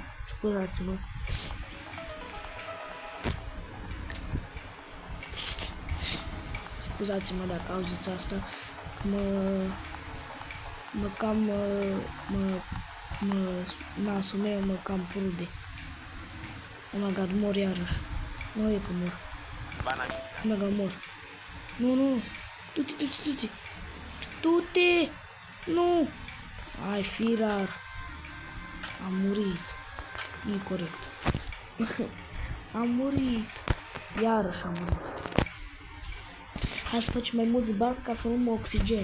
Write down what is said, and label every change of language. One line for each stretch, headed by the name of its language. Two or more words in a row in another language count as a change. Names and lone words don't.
Romanian: Scuzați-mă. Scuzați-mă dacă auziți asta. Nasul meu mă cam prude.
English: Oh my god,
Romanian: mor iarăși. Nu e că mor. Bananita.
English: Oh my god,
Romanian: mor. Nu. Du-te! Nu! Ai, Firar. Am murit. Nu-i corect. Am murit. Iarăși am murit. Hai să facem mai mulți bani ca să luăm oxigen.